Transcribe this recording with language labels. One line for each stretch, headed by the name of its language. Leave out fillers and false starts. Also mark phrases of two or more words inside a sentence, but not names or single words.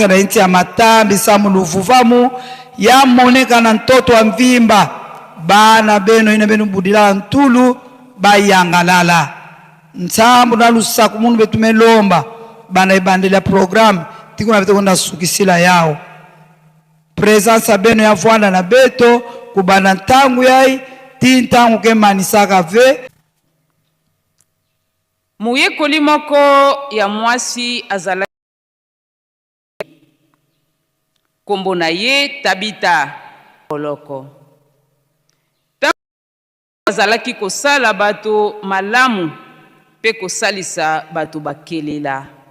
Kongo: na inti ya matambi samu luvuvamu ya moneka na ntoto wa mvimba bana beno ina beno budila ntulu bayangalala nsambu na lusaku munu betumelomba bana ibandela program tikuna beto konda sukisila yao presence beno ya vwanda na beto kubana ntangu yai tintangu ke manisaka ve
Lingala: muyekoli moko ya mwasi azala kombo na ye Tabita Koloko azalaki kosala bato malamu pe kosalisa bato bakelela.